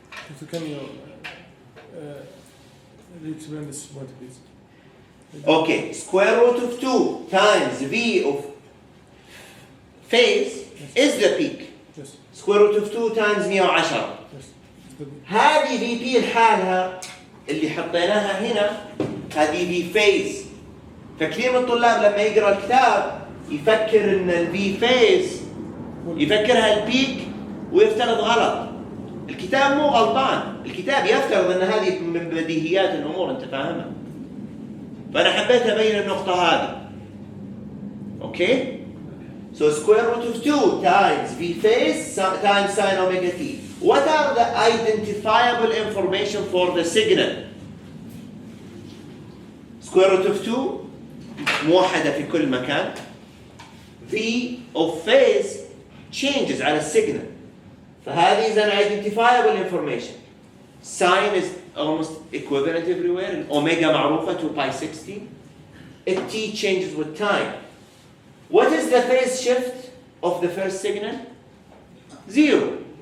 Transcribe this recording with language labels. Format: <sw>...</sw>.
<en>If you can explain this point, please. Okay, square root of 2 times V of phase is the peak. Yes. Square root of 2 times 110. Yes. Good.</en> <ar>هذه في بي لحالها اللي حطيناها هنا هذه في فيز. فكثير من الطلاب لما يقرا الكتاب يفكر ان الفي فيز يفكرها البيك ويفترض غلط. الكتاب مو غلطان، الكتاب يفترض ان هذه من بديهيات الامور انت فاهمها. فانا حبيت ابين النقطه هذه.</ar> <en>Okay? So square root of 2 times V phase times sine omega t. What are the identifiable information for the signal? Square root of 2</en> <ar>موحدة في كل مكان.</ar> <en>V of phase changes</en> <ar>على السيجنال. فهذه</ar> <en>is an identifiable information. Sine is almost equivalent everywhere. Omega</en> <ar>معروفة</ar> <en>2 pi 60. T changes with time. What is the phase shift of the first signal? 0.</en>